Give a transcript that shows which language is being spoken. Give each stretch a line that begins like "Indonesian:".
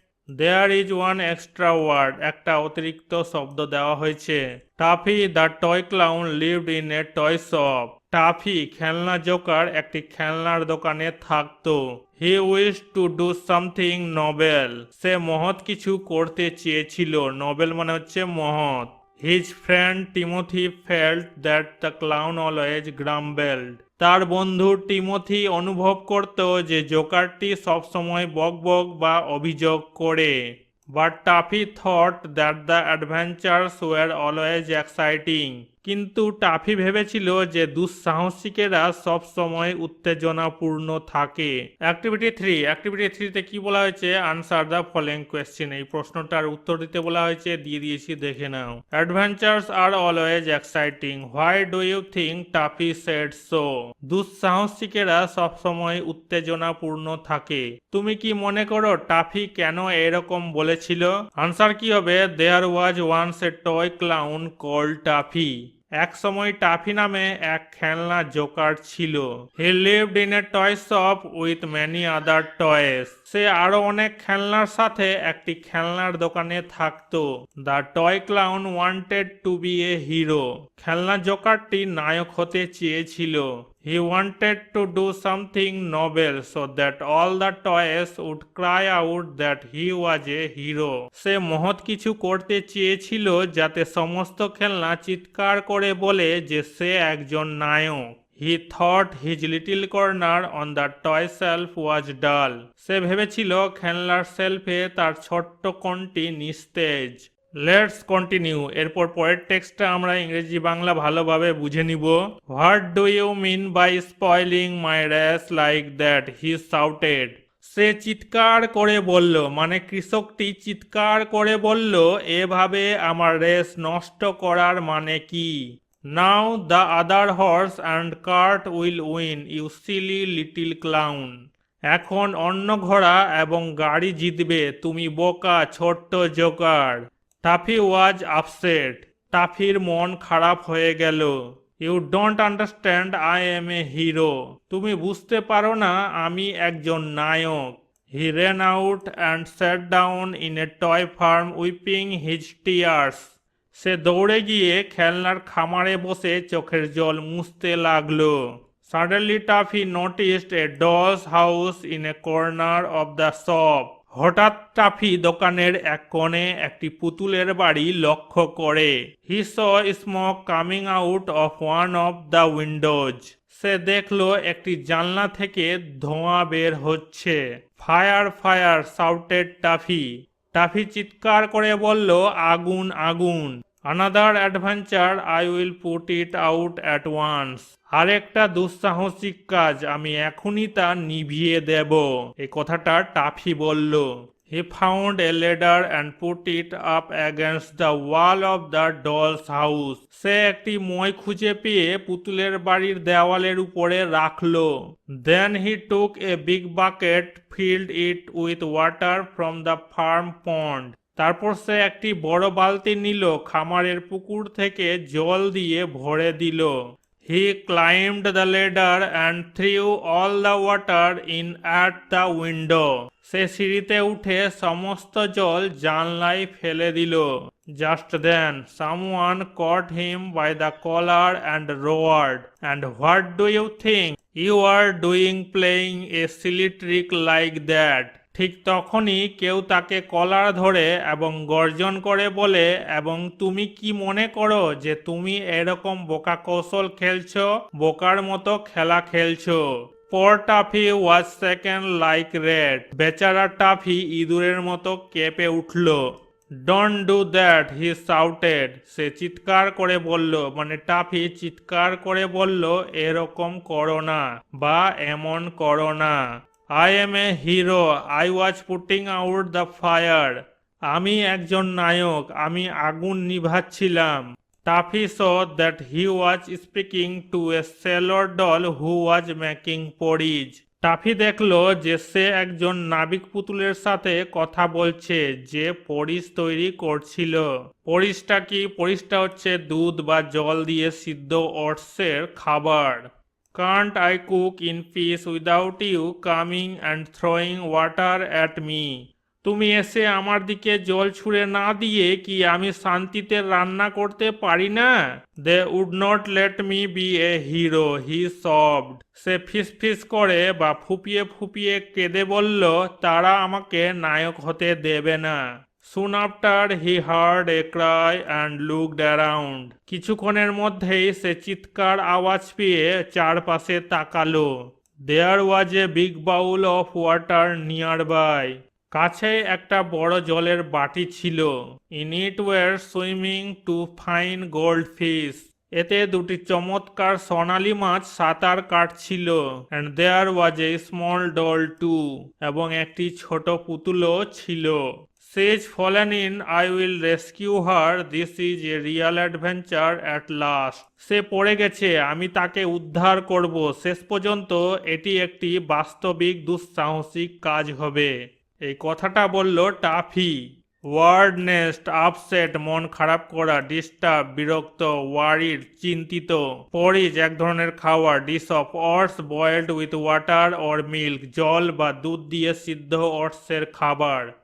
English: there is one extra word,
Bangla: একটা অতিরিক্ত শব্দ দেওয়া হয়েছে।
English: Tuffy the toy clown lived in a toy shop,
Bangla: toffee খেলনা জোকার একটি খেলনার দোকানে থাকতো।
English: he wish to do something noble,
Bangla: সে মহৎ কিছু করতে চেয়েছিল, নোবেল মানে হচ্ছে মহৎ।
English: His friend Timothy felt that the clown always grumbled.
Bangla: তার বন্ধু টিমোথি অনুভব করত যে জোকারটি সবসময় বকবক বা অভিযোগ করে।
English: But Taffy thought that the adventures were always exciting.
Bangla: কিন্তু টাফি ভেবেছিল যে দুঃসাহসিকেরা সব সময় উত্তেজনাপূর্ণ থাকে। অ্যাক্টিভিটি 3, অ্যাক্টিভিটি 3 তে কি বলা হয়েছে?
English: answer the following question,
Bangla: এই প্রশ্নটার উত্তর দিতে বলা হয়েছে, দিয়ে দিয়েছি, দেখে নাও।
English: adventures are always exciting, why do you think Tuffy said so,
Bangla: দুঃসাহসিকেরা সব সময় উত্তেজনাপূর্ণ থাকে, তুমি কি মনে করো টাফি কেন এরকম বলেছিল? আনসার কি হবে?
English: there was once a toy clown called Tuffy,
Bangla: এক সময় টাফি নামে এক খেলনা জোকার ছিল।
English: he lived in a toy shop with many other toys,
Bangla: সে আরো অনেক খেলনার সাথে একটি খেলনার দোকানে থাকতো।
English: the toy clown wanted to be a hero,
Bangla: খেলনা জোকারটি নায়ক হতে চেয়েছিল।
English: He wanted to do something noble so that all the toys would cry out that he was a hero.
Bangla: সে মহৎ কিছু করতে চেয়েছিল যাতে সমস্ত খেলনা চিৎকার করে বলে যে সে একজন নায়ক।
English: He thought his little corner on the toy shelf was dull.
Bangla: সে ভেবেছিল খেলনার সেলফে তার ছোট্ট কোণটি নিস্তেজ।
English: let's continue,
Bangla: এরপর পরের টেক্সটটা আমরা ইংরেজি বাংলা ভালোভাবে বুঝে নিব।
English: what do you mean by spoiling my race like that, he shouted,
Bangla: সে চিৎকার করে বলল, মানে কৃষকটি চিৎকার করে বলল, এভাবে আমার রেস নষ্ট করার মানে কি?
English: now the other horse and cart will win, you silly little clown,
Bangla: এখন অন্য ঘোড়া এবং গাড়ি জিতবে, তুমি বোকা ছোট্ট জোকার।
English: Tuffy was upset,
Bangla: টাফির মন খারাপ হয়ে গেল।
English: you don't understand, I am a hero,
Bangla: তুমি বুঝতে পারো না আমি একজন নায়ক।
English: he ran out and sat down in a toy farm weeping his tears,
Bangla: সে দৌড়ে গিয়ে খেলনার খামারে বসে চোখের জল মুছতে লাগলো।
English: Suddenly Taffy noticed a doll's house in a corner of the shop.
Bangla: হঠাৎ টাফি দোকানের এক কোণে একটি পুতুলের বাড়ি লক্ষ্য করে।
English: He saw smoke coming out of one of the windows.
Bangla: সে দেখলো একটি জানলা থেকে ধোঁয়া বের হচ্ছে।
English: Fire fire shouted Tuffy.
Bangla: Toffee চিৎকার করে বলল, আগুন আগুন।
English: Another adventure, I will put it out at once.
Bangla: আরেকটা দুঃসাহসিক কাজ, আমি এখনই তা নিভিয়ে দেব। এই কথাটা টাফি বলল।
English: He found a ladder and put it up against the wall of the doll's house.
Bangla: সে একটি মই খুঁজে পেয়ে পুতুলের বাড়ির দেওয়ালের উপরে রাখলো।
English: Then he took a big bucket, filled it with water from the farm pond.
Bangla: তারপর সে একটি বড় বালতি নিল, খামারের পুকুর থেকে জল দিয়ে ভরে দিল।
English: He climbed the ladder and threw all the water in at the window.
Bangla: সে সিঁড়িতে উঠে সমস্ত জল জানলায় ফেলে দিল।
English: Just then, someone caught him by the collar and roared, "And what do you think you are doing playing a silly trick like that?"
Bangla: ঠিক তখনই কেউ তাকে কলার ধরে এবং গর্জন করে বলে, এবং তুমি কি মনে করো যে তুমি এরকম বোকা কৌশল খেলছো, বোকার মতো খেলা খেলছো।
English: Poor Taffy was shaken like red.
Bangla: বেচারা টাফি ইঁদুরের মতো কেঁপে উঠল।
English: Don't do that, he shouted.
Bangla: সে চিৎকার করে বলল, মানে টাফি চিৎকার করে বলল, এরকম করো না বা এমন করো না।
English: I am a hero. I was putting out the fire.
Bangla: আমি একজন নায়ক, আমি আগুন নিভাচ্ছিলাম।
English: Taffy saw that he was speaking to a sailor doll who was making porridge.
Bangla: Toffee দেখলো যে সে একজন নাবিক পুতুলের সাথে কথা বলছে যে পরিজ তৈরি করছিল। পরিজটা কি? পরিজটা হচ্ছে দুধ বা জল দিয়ে সিদ্ধ ওটসের খাবার।
English: Can't I cook in peace without you coming and throwing water at me?
Bangla: তুমি এসে আমার দিকে জল ছুঁড়ে না দিয়ে কি আমি শান্তিতে রান্না করতে পারি না?
English: They would not let me be a hero, he sobbed.
Bangla: সে ফিসফিস করে বা ফুপিয়ে ফুপিয়ে কেঁদে বলল, তারা আমাকে নায়ক হতে দেবে না।
English: Soon after he heard a cry and looked around.
Bangla: কিছুক্ষণের মধ্যেই সে চিৎকার আওয়াজ পেয়ে চারপাশে তাকালো।
English: There was a big bowl of water nearby.
Bangla: কাছে একটা বড় জলের বাটি ছিল।
English: In it were swimming two fine goldfish.
Bangla: এতে দুটি চমৎকার সোনালী মাছ সাঁতার কাটছিল।
English: And there was a small doll too.
Bangla: এবং একটি ছোট পুতুলও ছিল।
English: She's fallen in, I will rescue her. This is a real adventure at last.
Bangla: সে পড়ে গেছে, আমি তাকে উদ্ধার করব। শেষ পর্যন্ত এটি একটি বাস্তবিক দুঃসাহসিক কাজ হবে। এই কথাটা বলল টাফি। ওয়ার্ড নেস্ট, আপসেট মন খারাপ করা, ডিস্টার্ব বিরক্ত, ওয়ারিড চিন্তিত। পরিজ এক ধরনের খাবার।
English: dish of oats boiled with water or milk,
Bangla: জল বা দুধ দিয়ে সিদ্ধ ওটসের খাবার।